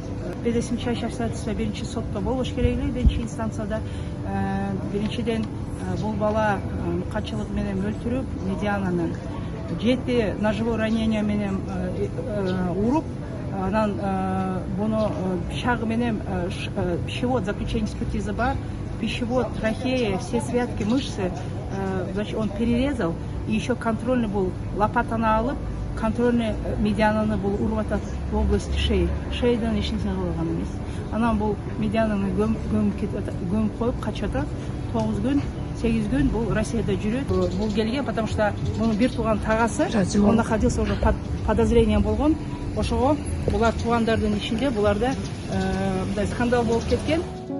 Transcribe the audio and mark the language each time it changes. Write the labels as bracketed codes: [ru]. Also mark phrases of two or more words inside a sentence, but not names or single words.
[ky] Биде [ru] смягчающие обстоятельства [ky] биринчи сотто болуш керек эле, биринчи инстанцияда. Биринчиден бул бала мукачылык менен өлтүрүп, Медиананы 7 [ru] ножевой ранение [ky] менен уруп, анан буну пышагы менен [ru] пищевод, заключение экспертизы [ky] бар, [ru] пищевод, трахея, все связки, мышцы, значит, он перерезал, и еще контрольный был, [ky] лопатаны алып, контрольный медиананы бул уруп атат [ru] в области шеи. [ky] Шейден эч нерсе кылган эмес. Анан бул медиананы көмүп коюп качып атат. 9 күн, 8 күн бул Россияда жүрөт. Бул келген, [ru] потому что [ky] мунун бир тууган тагасы, [ru] он находился уже под подозрением болгон. [ky] Ошого булар туугандардын ичинде буларда мындай скандал болуп кеткен.